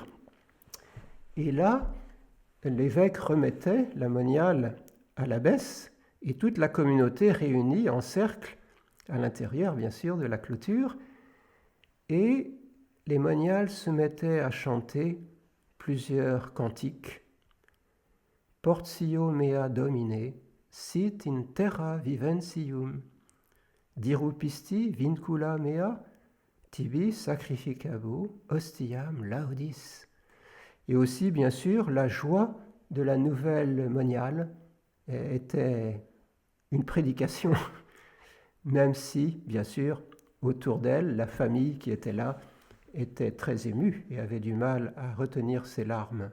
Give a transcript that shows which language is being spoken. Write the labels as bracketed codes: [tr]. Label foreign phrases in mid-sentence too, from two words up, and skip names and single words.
[fr] Et là, l'évêque remettait la moniale à l'abbesse et toute la communauté réunie en cercle à l'intérieur, bien sûr, de la clôture. Et les moniales se mettaient à chanter plusieurs cantiques. [la] Portio mea Domine, sit in terra viventium, dirupisti vincula mea, tibi sacrificabo ostiam laudis. [fr] Et aussi, bien sûr, la joie de la nouvelle moniale était une prédication, même si, bien sûr, autour d'elle, la famille qui était là était très émue et avait du mal à retenir ses larmes.